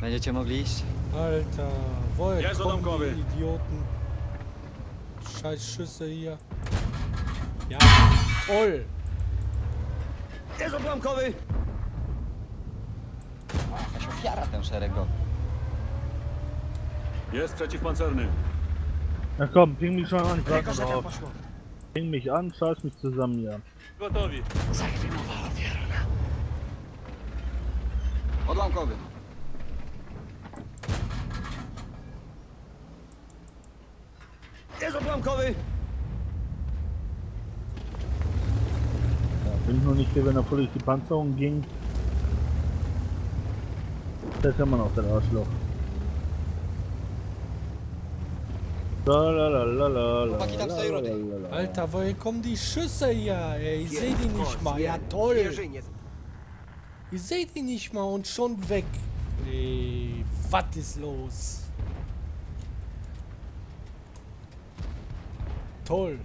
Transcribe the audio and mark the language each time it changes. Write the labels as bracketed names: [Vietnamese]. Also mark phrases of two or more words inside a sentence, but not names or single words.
[Polish] Będziecie mogli iść? [German] Alter, woher Ja, so kommen [Polish] Domkowy. [German] die Idioten? Scheiß Schüsse hier. Ja, toll. [Polish] Jest odłamkowy! Jakaś ofiara ten szeregowy. Jest przeciwpancerny. [German] Na komm, ping mich schon an, ich warte [Polish] Rykoszetem [German] drauf. [Polish] poszło. [German] Ping mich an, scheiß mich zusammen hier. [Polish] Gotowi. Odłamkowy. Jest odłamkowy! [German] Ja, bin ich noch nicht hier, wenn er völlig die Panzerung ging. Das ist immer noch der Arschloch. [Polish] Chłopaki tam stoi rudy. [German] Alter, woher kommen die Schüsse hier? Ey, ich seh die nicht mal. Ja, toll. Ich seh die nicht mal und schon weg. Ey, was ist los? Toll.